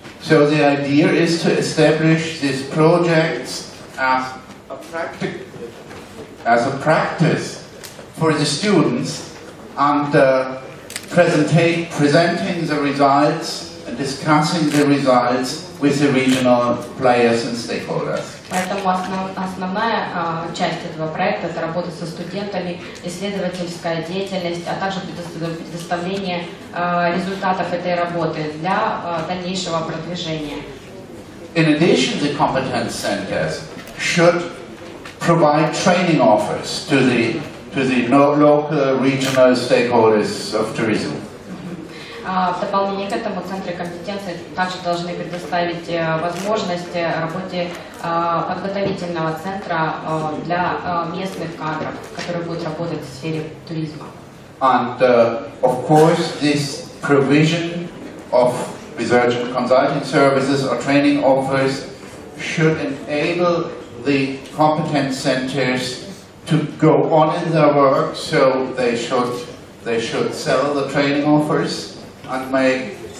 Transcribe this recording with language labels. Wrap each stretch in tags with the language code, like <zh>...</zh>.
<en>So the idea is to establish these projects as a practice for the students and presenting the results and discussing the results with the regional players and stakeholders.</en> <ru>Поэтому основная часть этого проекта – это работа со студентами, исследовательская деятельность, а также предоставление результатов этой работы для дальнейшего продвижения.</ru> <en>In addition, the competence centers should provide training offers to the local regional stakeholders of tourism.</en> <ru>В дополнение к этому центры компетенции также должны предоставить возможность работе подготовительного центра для местных кадров, которые будут работать в сфере туризма.</ru> <en>And of course, this provision of research and consulting services or training offers should enable the competence centers to go on in their work, so they should sell the training offers and make</en>